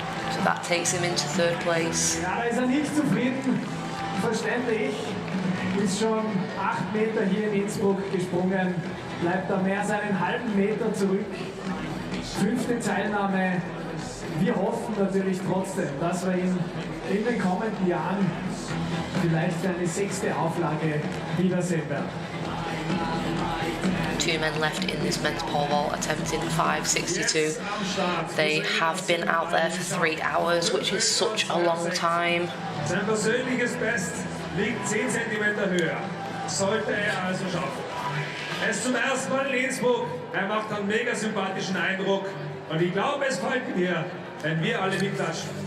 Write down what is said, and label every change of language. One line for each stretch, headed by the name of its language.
English: So that takes him into 3rd place.
German: Ja, da ist nicht zufrieden. Verständlich. Ist schon 8 Meter hier in Innsbruck gesprungen. Bleibt da mehr als einen halben Meter zurück. 5. Teilnahme. Wir hoffen natürlich trotzdem, dass wir ihn in den kommenden Jahren vielleicht für eine 6. Auflage wiedersehen werden.
English: 2 men left in this men's pole vault attempting 562. They have been out there for 3 hours, which is such a long time.
German: Sein persönliches Best liegt 10 cm höher. Sollte er also schaffen. Er ist zum ersten Mal in Innsbruck. Er macht einen mega sympathischen Eindruck. Und ich glaube, es folgt mir, wenn wir alle mitklatschen.